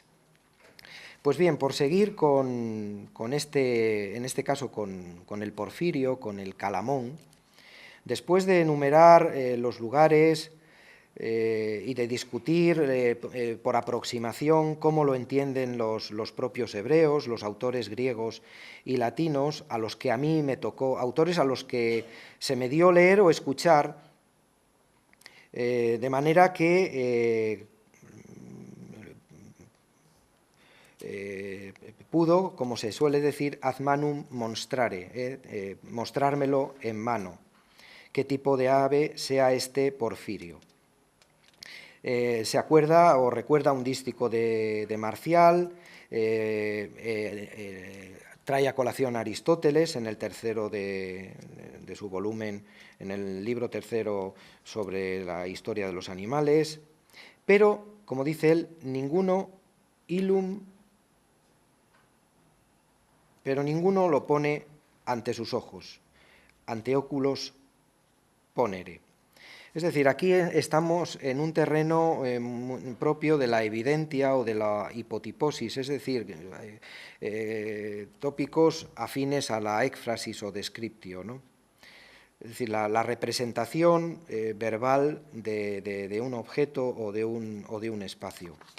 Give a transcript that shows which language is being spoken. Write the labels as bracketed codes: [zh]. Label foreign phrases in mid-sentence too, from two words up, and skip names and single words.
[es] Pues bien, por seguir en este caso con el porfirio, con el calamón, después de enumerar los lugares y de discutir por aproximación cómo lo entienden los propios hebreos, los autores griegos y latinos, a los que a mí me tocó, autores a los que se me dio leer o escuchar, de manera que pudo, como se suele decir, [la] ad manum monstrare, [es] mostrármelo en mano, qué tipo de ave sea este porfirio. Se acuerda o recuerda un dístico de Marcial, trae a colación a Aristóteles en el tercero de su volumen, en el libro tercero sobre la historia de los animales, pero, como dice él, ninguno lo pone ante sus ojos, [la] ante oculos ponere. [es] Es decir, aquí estamos en un terreno propio de la evidentia o de la hipotiposis, es decir, tópicos afines a la éfrasis o descriptio, ¿no? Es decir, la representación verbal de un objeto o de un espacio.